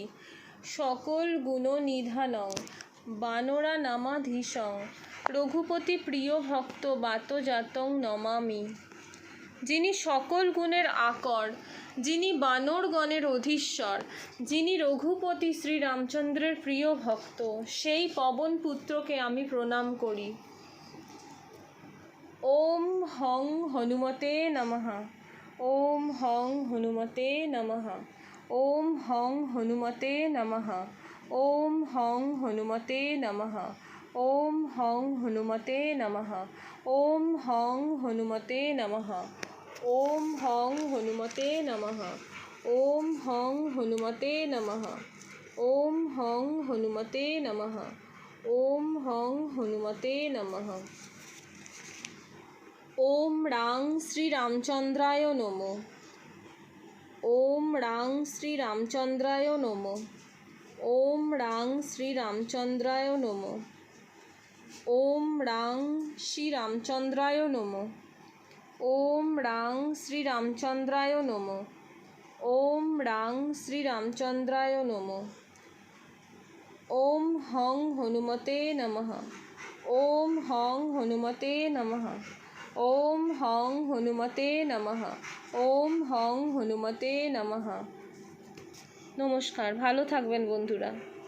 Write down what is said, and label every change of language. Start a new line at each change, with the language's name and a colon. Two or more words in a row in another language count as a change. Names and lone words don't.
Sanskrit: সকল গুণনিধানং বানরানামাধীশং রঘুপতি প্রিয় ভক্ত বাতজাতং নমামি।
Bangla: যিনি সকল গুণের আকর, যিনি বানরগণের অধীশ্বর, যিনি রঘুপতি শ্রীরামচন্দ্রের প্রিয় ভক্ত, সেই পবন পুত্রকে আমি প্রণাম করি।
Sanskrit: ওম হং হনুমতে নমঃ। ওম হং হনুমতে নমঃ। ওম হং হনুমতে নমঃ। ওম হং হনুমতে নমঃ। ওম হং হনুমতে নমঃ। ওম হং হনুমতে নমঃ। ওম হং হনুমতে নমঃ। ওম হং হনুমতে নমঃ। ওম হং হনুমতে নমঃ। ওম হং হনুমতে নমঃ। ওম রাং শ্রীরামচন্দ্রায় নমঃ। ওম রাং শ্রীরামচন্দ্রায় নমঃ। ওম রাং শ্রীরামচন্দ্রায় নমঃ। ওম রাং শ্রীরামচন্দ্রায় নমঃ। ওম রাং শ্রীরামচন্দ্রায় নমঃ। ওম রাং শ্রীরামচন্দ্রায় নমঃ। ওম হং হনুমতে নমঃ। ওম হং হনুমতে নমঃ। ওম হং হনুমতে নমঃ। ওম হং হনুমতে নমঃ।
Bangla: নমস্কার, ভালো থাকবেন বন্ধুরা।